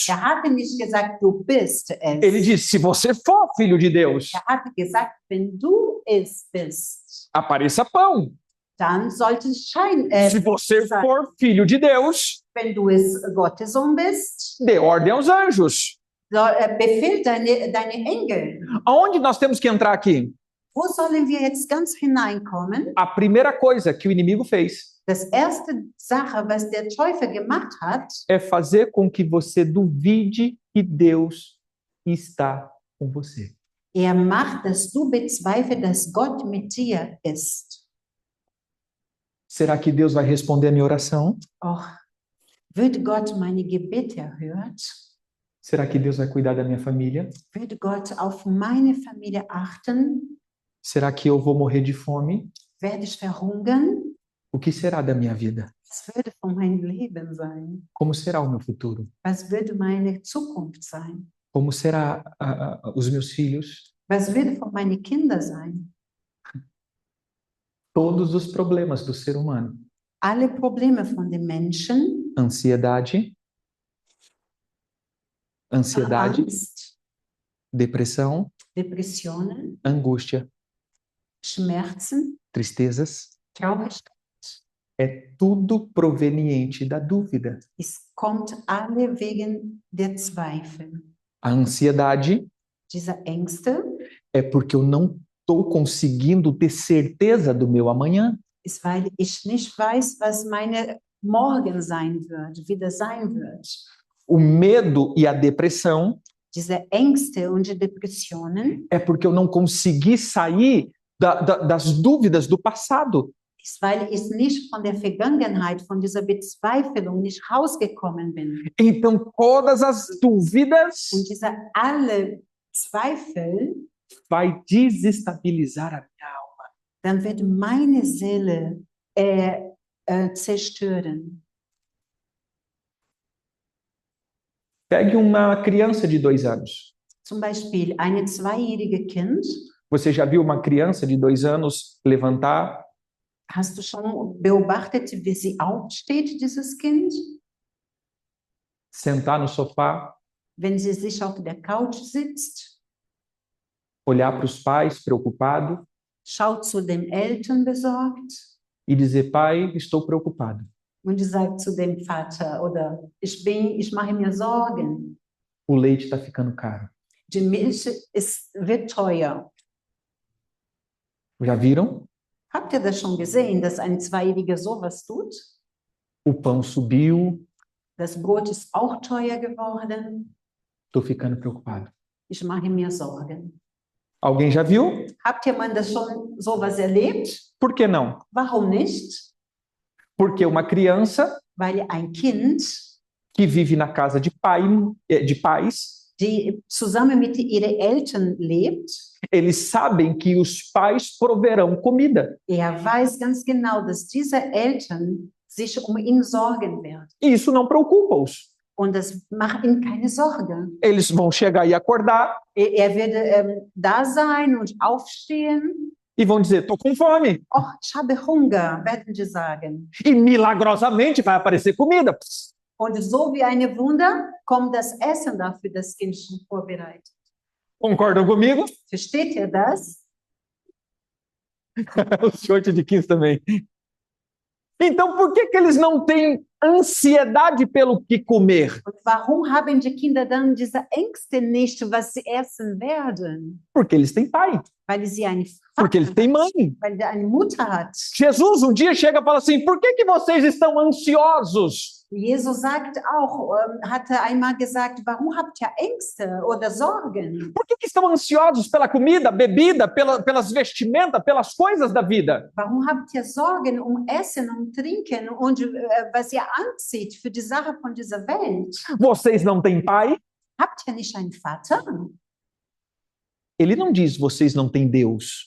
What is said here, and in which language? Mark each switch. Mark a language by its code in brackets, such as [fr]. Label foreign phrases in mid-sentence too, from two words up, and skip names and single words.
[de] Hatte nicht gesagt, du bist es. [pt] Ele diz, se você for filho de Deus, [de] Hatte gesagt, wenn du es bist, [pt] apareça pão. [de] dann sollte es [pt] Se você for filho de Deus, [de] wenn du es Gottes Sohn bist, [pt] dê ordem aos anjos. [de] befehlt deine Engel. [pt] Aonde nós temos que entrar aqui? [de] Wo sollen wir jetzt ganz hineinkommen? [pt] A primeira coisa que o inimigo fez [de] Das erste Sache, was der Teufel gemacht hat, [pt] é fazer com que você duvide que Deus está com você. [de] macht, dass du bezweifelst, dass Gott mit dir ist. [pt] Será que Deus vai responder a minha oração? [de] Och, wird Gott meine Gebete erhört? [pt] Será que Deus vai cuidar da minha família? [de] Wird Gott auf meine Familie achten? [pt] Será que eu vou morrer de fome? [de] Werde ich verhungern? [pt] O que será da minha vida? [de] Was würde von meinem Leben sein? [pt] Como será o meu futuro? [de] Was würde meine Zukunft sein? [pt] Como será os meus filhos? [de] Was würde von meinen Kindern sein? [pt] Todos os problemas do ser humano. [de] Alle Probleme von den Menschen, [pt] Ansiedade, [de] Angst, [pt] depressão, [de] Depressionen, [pt] angústia, [de] Schmerzen, [pt] tristezas. [de] Traurigkeit. [pt] É tudo proveniente da dúvida. [de] Es kommt alle wegen der Zweifel. [pt] A ansiedade [de] Diese Ängste [pt] é porque eu não estou conseguindo ter certeza do meu amanhã. [de] ist, weil ich nicht weiß, was meine morgen sein wird, wieder sein wird. [pt] O medo e a depressão [de] Diese Ängste und die Depressionen [pt] é porque eu não consegui sair das dúvidas do passado. [de] ist, weil ich nicht von der Vergangenheit, von dieser Bezweiflung nicht rausgekommen bin. [pt] Então, todas as dúvidas [de] Und diese alle Zweifel, [pt] vai desestabilizar a minha alma. [de] dann wird meine Seele zerstören. [pt] Pegue uma criança de 2 anos. [de] Zum Beispiel eine zweijährige Kind. [pt] Você já viu uma criança de 2 anos levantar, [de] Hast du schon beobachtet, wie sie aufsteht, dieses Kind? [pt] sentar no sofá, [de] Wenn sie sich auf der Couch sitzt, [pt] olhar para os pais preocupado [de] schaut zu den Eltern besorgt [pt] e dizer: pai, estou preocupado. [de] und sagt zu dem Vater, oder ich mache mir Sorgen. [pt] O leite está ficando caro. [de] Die Milch wird teuer. [pt] Já viram? [de] Habt ihr das schon gesehen, dass ein Zweijähriger sowas tut? [pt] O pão subiu, [de] Das Brot ist auch teuer geworden. [pt] estou ficando preocupado. [de] Ich mache mir Sorgen. [pt] Alguém já viu? [de] Habt ihr mal das schon sowas erlebt? [pt] Por que não? [de] Warum nicht? [pt] Porque uma criança [de] Weil ein Kind, [pt] que vive na casa de pais, [de] die zusammen mit ihren Eltern lebt, [pt] eles sabem que os pais proverão comida. [de] weiß ganz genau, dass diese Eltern sich um ihn sorgen werden. [pt] E isso não preocupa-os. [de] Und das macht ihm keine Sorge. [pt] Eles vão chegar e acordar, [de] Wird da sein und aufstehen [pt] e vão dizer, estou com fome. [de] Oh, ich habe Hunger, werden die sagen. [pt] E milagrosamente vai aparecer comida. Pss, [de] Und so wie eine Wunder kommt das Essen dafür das Kind schon vorbereitet. [pt] concordam comigo? [de] Versteht ihr das? [pt] O short de 15 também. Então, por que eles não têm ansiedade pelo que comer? [de] Und warum haben die Kinder dann diese Ängste nicht, was sie essen werden? [pt] Porque eles têm pai, [de] Weil sie eine [pt] porque eles têm mãe. [de] weil der eine Mutter hat. [pt] Jesus um dia chega e fala assim, por que vocês estão ansiosos? [de] Jesus sagt auch, hatte einmal gesagt, warum habt ihr Ängste oder Sorgen? [pt] Por que estão ansiosos pela comida, bebida, pelas vestimentas, pelas coisas da vida? [de] Warum habt ihr Sorgen Essen, Trinken und was ihr anzieht für die Sache von dieser Welt? [pt] Vocês não têm pai? [de] Habt ihr nicht einen Vater? [pt] Ele não diz, vocês não têm Deus.